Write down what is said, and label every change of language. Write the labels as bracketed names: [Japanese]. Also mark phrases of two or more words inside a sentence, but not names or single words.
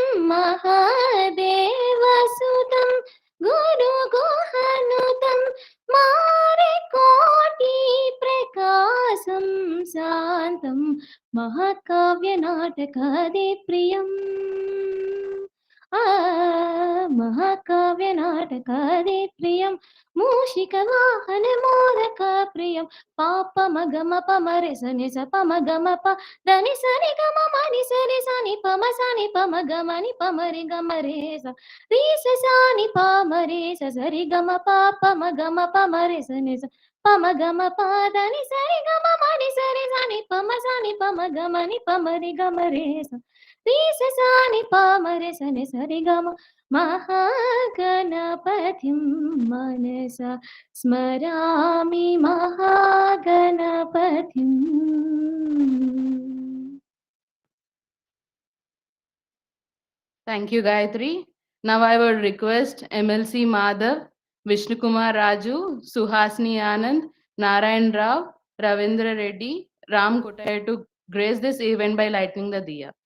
[Sanskrit] महादेवसुतं गुरुगुहनुतं मारिकोटि प्रकाशं शान्तं महाकाव्यनाटकादिप्रियम् महाकाव्यनाटकादिप्रियं मूषिकवाहनमोदकप्रियं पापमगमपमरे सनि स पमगमप దని సని గమ మని సరి సని పమ గమని పమరి గమరే స రి స సాని పమరే స సరి గమ పాపమ గమ పమరే సని స పమ గమ పదని సరి గమ మని సరి సని పమ గమని పమరి గమరే స రి స సాని పమరే సని సరి గమ महागणपतिं मनसा स्मरामि महागणपतिम्. [English] Thank you, Gayatri. Now I would request MLC Madhav, Vishnu Kumar Raju, Suhasni Anand, Narayan Rao, Ravindra Reddy, Ram Kotaya to grace this event by lighting the diya.